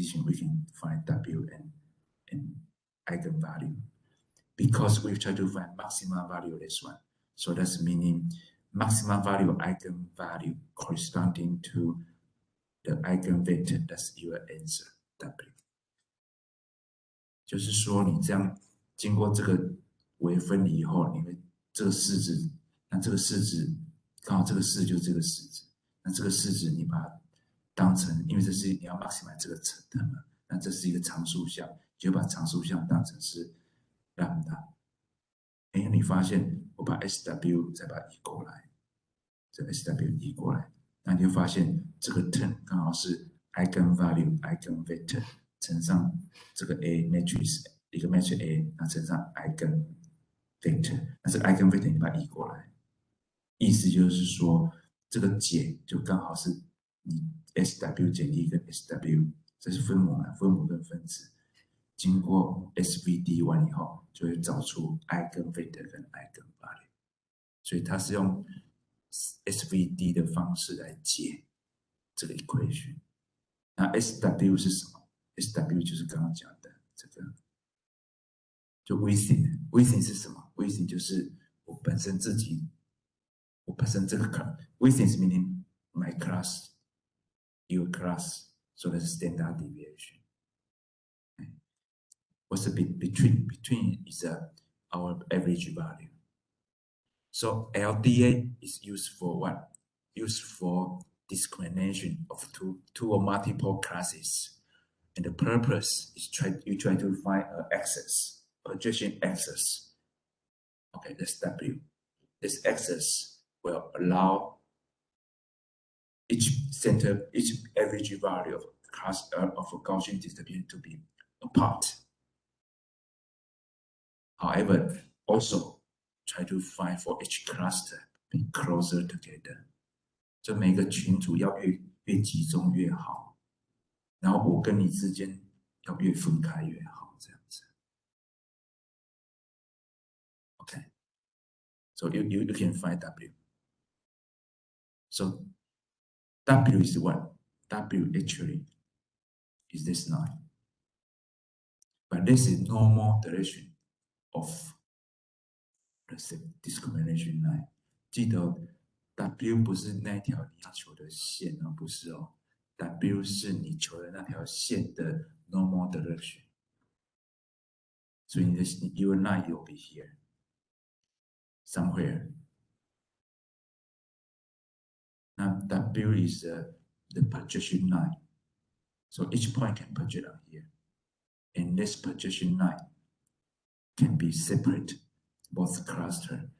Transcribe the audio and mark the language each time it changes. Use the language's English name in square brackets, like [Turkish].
[English] We can find W and eigenvalue. Because we try to find maximum value of this one. So that's meaning maximum value of eigenvalue corresponding to the eigenvector. That's your answer, W. [Chinese] 就是说你这样经过这个微分离以后，你会这个式子，那这个式子刚好这个式就是这个式子，那这个式子你把它当成，因为这是你要 maximize 这个term嘛，那这是一个常数项，就把常数项当成是 lambda。哎，你发现我把 SW 再把它移过来，这 SW 移过来，那你就发现这个 term 刚好是 eigenvalue eigenvector 乘上这个 A matrix 一个 matrix A， 那乘上 eigenvector， 那这个 eigenvector 你把它移过来，意思就是说这个解就刚好是你 SW 减一跟 SW， 这是分母啊，分母跟分子。经过 SVD 完以后，就会找出 eigenvector 跟 eigenvalue， 所以它是用 SVD 的方式来解这个 equation。那 SW 是什么 ？SW 就是刚刚讲的这个，就 within 是什么 ？within 就是我本身这个 class，within 是 [English] meaning my class，your class，so that's standard deviation。 What's the between? Between is our average value. So LDA is used for what? Used for discrimination of two or multiple classes. And the purpose is you try to find an axis, projection axis. Okay, that's W. This axis will allow each average value of a Gaussian distribution to be apart. However, also try to find for each cluster be closer together. [Chinese] 就每个群组要越集中越好，然后我跟你之间要越分开越好，这样子。 [English] Okay, so you can find W. So W is what? W actually is this line, but this is normal direction of the discrimination line. [Chinese] 记得 W 不是那条你要求的线哦，不是哦。 W 是你求的那条线的 normal direction. 所以你的 [English] your line will be here somewhere. Now W is the projection line. So each point can project on here. And this projection line can be separate, both cluster.